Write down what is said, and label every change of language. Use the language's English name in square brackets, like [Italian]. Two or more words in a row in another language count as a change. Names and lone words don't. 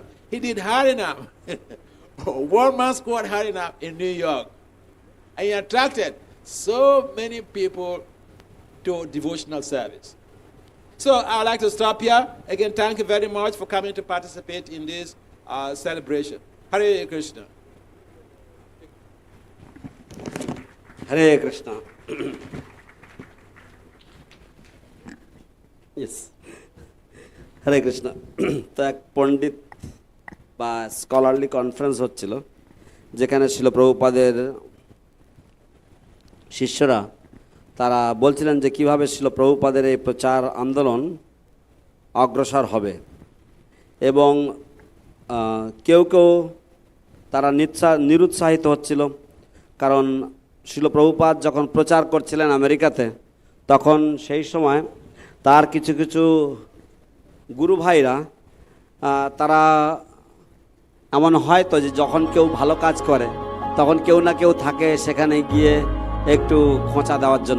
[English] He did Harinam, one-man squad Harinam in New York. And he attracted so many people to devotional service. So I would like to stop here. Again, thank you very much for coming to participate in this celebration. Hare Krishna. Hare Krishna. Yes. Hare Krishna. [Bangla] তো এক পণ্ডিত বা [English] scholarly conference [Bangla] হচ্ছিল, যেখানে শিল প্রভুপাদের শিষ্যরা তারা বলছিলেন যে কীভাবে শিল প্রভুপাদের এই প্রচার আন্দোলন অগ্রসর হবে। এবং কেউ কেউ তারা নিরুৎসাহিত হচ্ছিল, কারণ শিল প্রভুপাদ যখন প্রচার করছিলেন আমেরিকাতে, তখন সেই সময় তার কিছু কিছু গুরু ভাইরা তারা এমন হয়তো যে যখন কেউ ভালো কাজ করে তখন কেউ না কেউ থাকে সেখানে গিয়ে একটু খোঁচা দেওয়ার জন্য।